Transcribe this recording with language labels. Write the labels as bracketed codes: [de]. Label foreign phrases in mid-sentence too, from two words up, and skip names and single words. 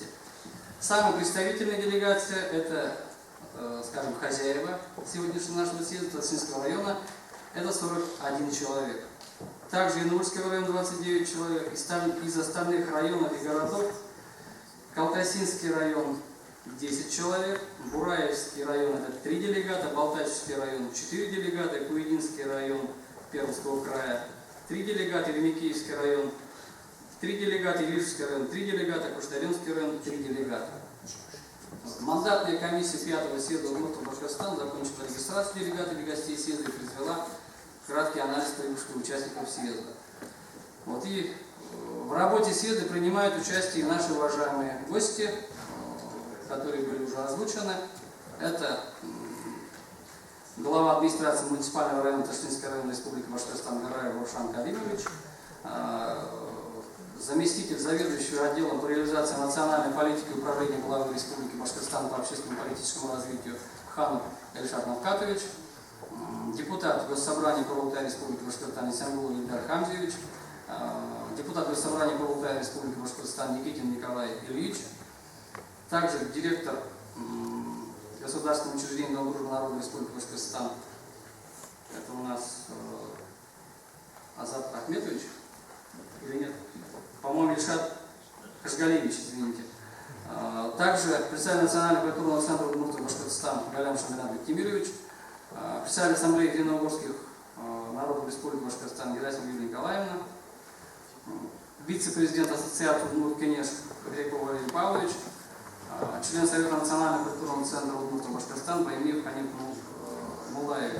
[ru] Самая представительная делегация – это, скажем, хозяева сегодняшнего нашего съезда Татарского района – это 41 человек. Также Янурский район – 29 человек. Из остальных районов и городов Калкасинский район – 10 человек, Бураевский район – это 3 делегата, Балтачский район – 4 делегата, Куйдинский район Пермского края – 3 делегата, Лемикиевский район, 3 делегата, Рижский район, 3 делегата, Куштаринский район, 3 делегата. Мандатная комиссия 5-го съезда Удмуртов Башкортостан закончила регистрацию делегатов и гостей съезда и произвела краткий анализ прибывших участников съезда. Вот, и в работе съезда принимают участие наши уважаемые гости, которые были уже озвучены. Это глава администрации муниципального района Таштинской района Республики Башкортостан Гараев Рушан Кадимович, заместитель заведующего отделом по реализации национальной политики и управления главы Республики Башкортостан по общественному и политическому развитию Ханов Эльшат Навкатович, депутат Госсобрания Курултая Республики Башкортостан Исангулов Ильдар Хамзевич, депутат Госсобрания Курултая Республики Башкортостан Никитин Николай Ильич, также директор Государственного учреждения Дом дружбы народа Республики Башкортостан. Это у нас Азат Ахметович или нет? По-моему, Ильшат Кашгалевич, извините. Также представитель Национального культурного центра Удмуртов Башкортостан Галям Шаминат Бектимирович, представитель Ассамблеи единогорских народов Республики Башкортостан Герасимова Юлия Николаевна, вице-президент Ассоциации Удмурт Кенеш Греков Валерий Павлович, член Совета Национального культурного центра Удмуртов Башкортостан Баймир Ханиф Мулаевич.